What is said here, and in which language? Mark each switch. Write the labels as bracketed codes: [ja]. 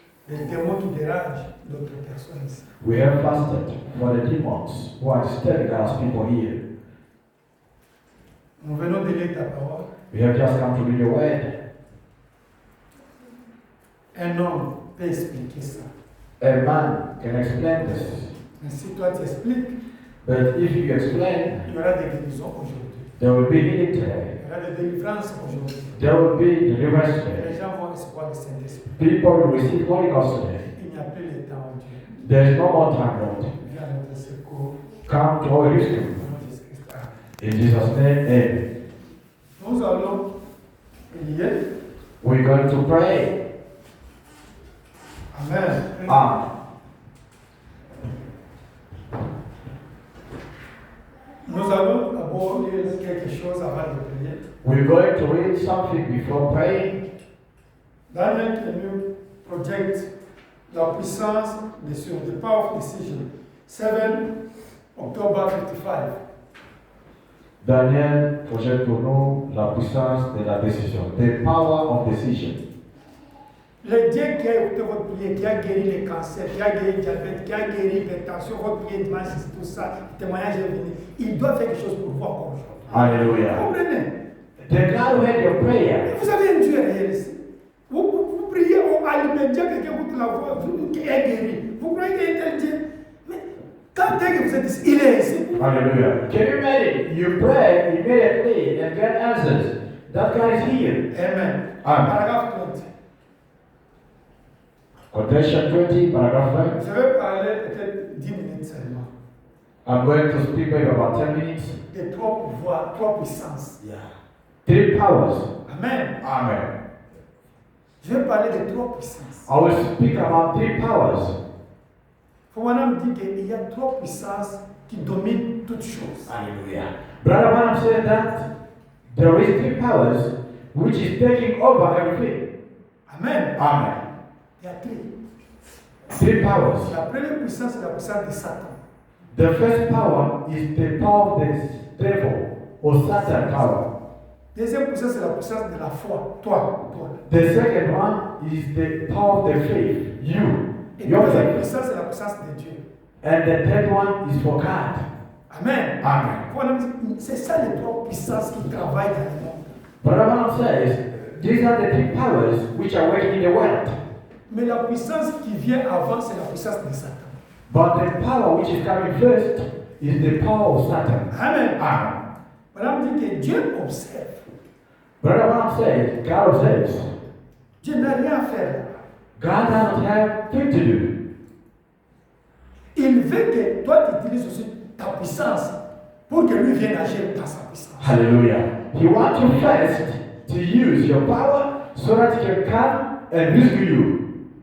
[fr] Les démons qui dérangent d'autres personnes ici. [en] We have fasted for the demons who are disturbing God's people here. [fr] Nous venons de lire ta parole. [en] We have just come to read your word. [fr] Un homme peut expliquer ça. [en] A man can explain this. [fr] Mais si toi tu expliques, [en] But if you explain, [fr] il y aura des guérisons aujourd'hui. [en] there will be healing today. [fr] Il y aura des délivrances aujourd'hui. [en] There will be deliverance today. [fr] Les gens vont recevoir le Saint-Esprit. [en] People will receive Holy Ghost today. [fr] Il n'y a plus le temps, Dieu. [en] There is no more time, Lord. [fr] Viens à notre secours. [en] Come to our rescue. [fr] Au nom de Jésus-Christ. [en] In Jesus' name, amen. [fr] Nous allons prier. [en] We're going to pray. Amen. Amen. [fr] Nous allons d'abord lire quelque chose avant de prier. [en] We're going to read something before praying. Daniel can you project [fr] la puissance sur [en] the power of decision. 7 October 55. [fr] Daniel projette pour nous la puissance de la décision. [en] The power of decision. [fr] Le Dieu qui a écouté votre prière, qui a guéri les cancers, qui a guéri le diabète, qui a guéri l'hypertension, votre prière dimanche, tout ça, le témoignage est venu. Il doit faire quelque chose pour vous encore aujourd'hui. Hallelujah. Vous comprenez? [en] The God who heard your prayer. [fr] Vous avez un Dieu réel ici. Vous priez à l'immédiat, quelqu'un écoute la voix, qui est guéri. Vous croyez qu'il y a un tel Dieu? Mais quand est-ce que vous êtes ici? Il est ici. [en] Hallelujah. Can you imagine? You pray immediately and God answers. That guy is here. Amen. Amen. [fr] Paragraphe 20. [en] Quotation 20, paragraph 5. [fr] Je vais parler peut-être 10 minutes seulement. [en] I'm going to speak maybe about 10 minutes. [fr] De trois pouvoirs, trois puissances. [en] Yeah. 3 powers. Amen. Amen. [fr] Je vais parler de trois puissances. [en] I will speak about 3 powers. [fr] Fouana me dit qu'il y a trois puissances qui dominent toutes choses. Hallelujah. [en] Brother Branham said that there is 3 powers which is taking over everything. Amen. Amen. [fr] Il y a trois. [en] 3 powers. [fr] La première puissance, c'est la puissance de Satan. [en] The first power is the power of the devil or Satan power. [fr] Deuxième puissance, c'est la puissance de la foi. Toi. [en] The second one is the power of the faith. You. [fr] Et [en] Your [fr] la [en] faith. [fr] puissance, c'est la puissance de Dieu. [en] And the third one is for God. Amen. Amen. [fr] Fouana me dit, c'est ça les trois puissances qui travaillent dans le monde. [en] Brother Branham says these are the 3 powers which are working in the world. [fr] Mais la puissance qui vient avant, c'est la puissance de Satan. [en] But the power which is coming first is the power of Satan. Amen. Amen. [fr] Madame dit que Dieu observe. [en] Brother Branham says God observes. [fr] Dieu n'a rien à faire. [en] God doesn't have thing to do. [fr] Il veut que toi tu utilises aussi ta puissance pour que lui vienne agir dans sa puissance. Hallelujah. [en] He wants you first to use your power so that he can come and rescue you.